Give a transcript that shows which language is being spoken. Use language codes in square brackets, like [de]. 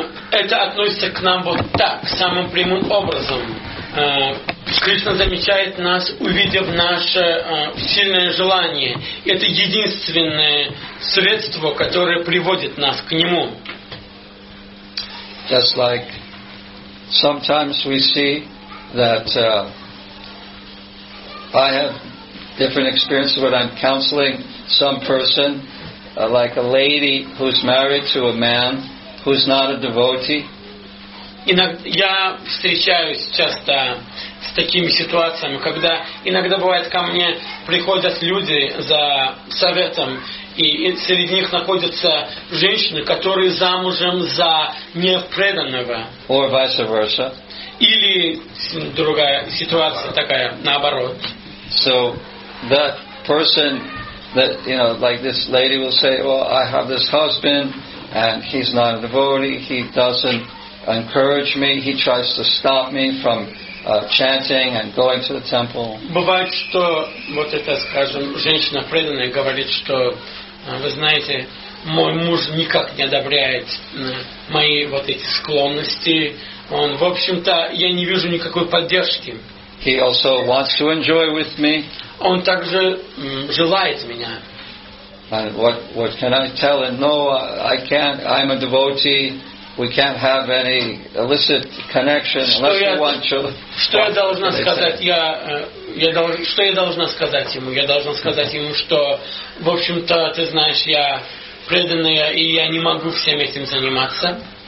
[ru] Это относится к нам вот так, самым прямым образом. Кришна замечает нас, увидев наше сильное желание. Это единственное средство, которое приводит нас к Нему. [en] Just like sometimes we see that I have different experiences when I'm counseling some person, like a lady who's married to a man who's not a devotee. [ru] Я встречаюсь часто с такими ситуациями, когда иногда бывает ко мне приходят люди за советом, и среди них находятся женщины, которые замужем за непреданного. [en] Or vice versa. [ru] Или другая ситуация такая, наоборот. [en] So that person that, like this lady will say, well, I have this husband and he's not a devotee, he doesn't encourage me, he tries to stop me from chanting and going to the temple. [ru] Бывает, что вот это, скажем, женщина преданная говорит, что вы знаете, мой муж никак не одобряет мои вот эти склонности. Он, в общем-то, я не вижу никакой поддержки. [en] He also wants to enjoy with me. [ru] Он также желает меня. [en] And what can I tell him? No, I can't. I'm a devotee. We can't have any illicit connection unless we want children. [ru] Что я должна сказать? Что я должна сказать ему? Я должна сказать ему, что, в общем-то, ты знаешь, я преданная, и я не могу всем этим заниматься.